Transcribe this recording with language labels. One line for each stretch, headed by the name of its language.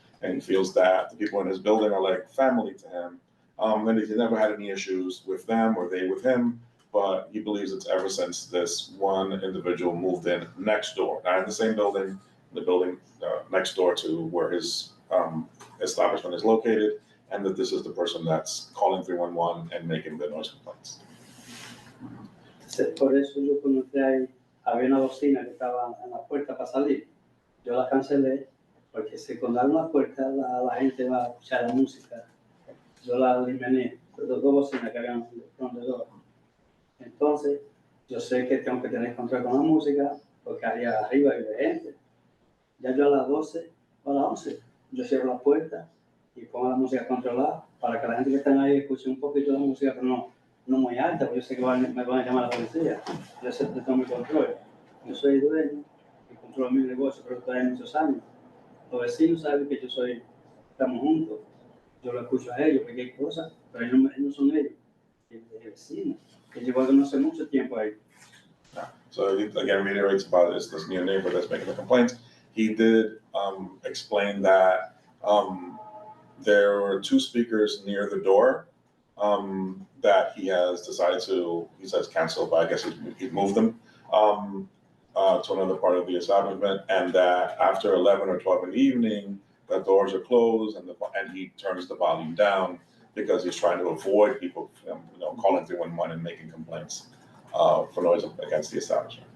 English: and he feels that the people in his building are like family to him, and he's never had any issues with them or they with him, but he believes it's ever since this one individual moved in next door, not in the same building, the building next door to where his establishment is located, and that this is the person that's calling 311 and making the noise complaints.
Spanish: Por eso yo cuando entré ahí, había una bocina que estaba en la puerta para salir. Yo la cancelé, porque si cuando abre una puerta la gente va a escuchar la música. Yo la eliminé, las dos bocinas que habían alrededor. Entonces, yo sé que tengo que tener control con la música, porque allá arriba hay gente. Ya yo a las 12 o a las 11, yo cierro la puerta y pongo la música controlada para que la gente que está ahí escuche un poquito de música, pero no muy alta, porque yo sé que me van a llamar a la policía. Yo sé que tengo mi control. Yo soy dueño y controlo mi negocio, pero estoy ahí muchos años. Los vecinos saben que estamos juntos. Yo lo escucho a ellos, cualquier cosa, pero ellos no son ellos, el vecino, que llevo no hace mucho tiempo ahí.
English: So he again reiterates about this new neighbor that's making the complaints. He did explain that there were two speakers near the door that he has decided to, he says cancel, but I guess he moved them to another part of the establishment, and that after 11 or 12 in the evening, the doors are closed and he turns the volume down because he's trying to avoid people calling 311 and making complaints for noise against the establishment.